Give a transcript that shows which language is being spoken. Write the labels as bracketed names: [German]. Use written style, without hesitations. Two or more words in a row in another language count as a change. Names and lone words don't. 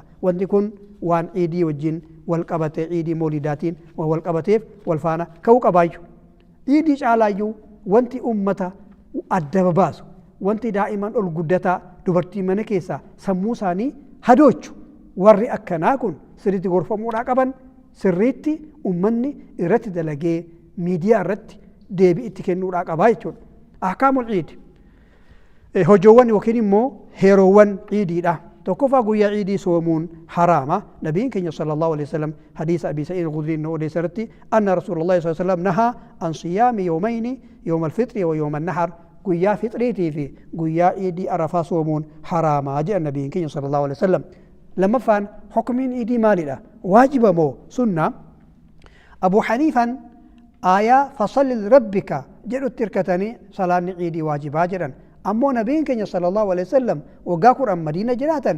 [Oromo] wanti kun waan ciidii wajjin wal qabatee ciidii moolidaatiin wal qabateef wal faana ka'uu qabaayyu ciidii caalaayyuu wanti ummata adda babaasu wanti daa'iman ol guddataa dubartii mana keessaa sammuu isaanii hadoochu warri akkanaa kun sirriitti gorfamuudhaa qaban sirriitti ummanni irratti dalagee miidiyaa irratti deebii itti kennuudhaa qabaa jechuudha. Ahkaamul ciidi hojoowwan yookiin immoo heeroowwan ciidiidha. tokkoffaa guyyaa ciidii soomuun haraama nabiin keenya [Arabic] صلى الله عليه وسلم [Oromo] hadiisa abi sa'id al-khudri no odeessarratti [Arabic] أن رسول الله صلى الله عليه وسلم نهى عن صيام يومين يوم الفطر ويوم النحر [Oromo] guyyaa fitriitii fi guyyaa ciidii arafaa soomuun haraama jedha nabiin keenya [Arabic] صلى الله عليه وسلم. [Oromo] lamaffaan hukmiin ciidii maalidha waajiba moo sunna abu haniifan aayaa [Arabic] فصل لربك [Oromo] jedhutti hirkatanii salaanni ciidii waajibaa jedhan ammoo nabiin keenya [Arabic] صلى الله عليه وسلم [Oromo] waggaa kudhan madiina jiraatan